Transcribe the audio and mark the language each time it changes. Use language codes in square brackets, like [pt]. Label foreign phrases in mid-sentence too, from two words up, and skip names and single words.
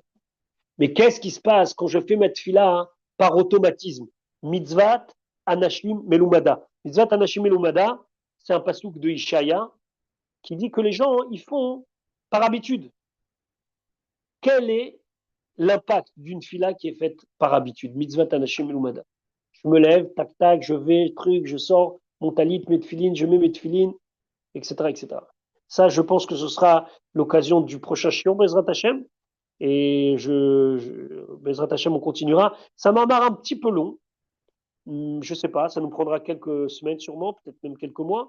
[fr] Mais qu'est-ce qui se passe quand je fais ma tfila par automatisme? [he] מצות, אנשים, מלומדה. מצות, אנשים, מלומדה, [fr] c'est un pasouk de Ishaya qui dit que les gens, ils font par habitude. Quel est l'impact d'une fila qui est faite par habitude? [he] מצות אנשים מלומדה. [fr] Je me lève, tac tac, je vais, truc, je sors, mon talit, mes tefilines, je mets mes tefilines, etc., etc. Ça, je pense que ce sera l'occasion du prochain shiur [he] בעזרת השם. Et בעזרת השם, [fr] on continuera. Ça m'a marre un petit peu long. Je sais pas, ça nous prendra quelques semaines sûrement, peut-être même quelques mois.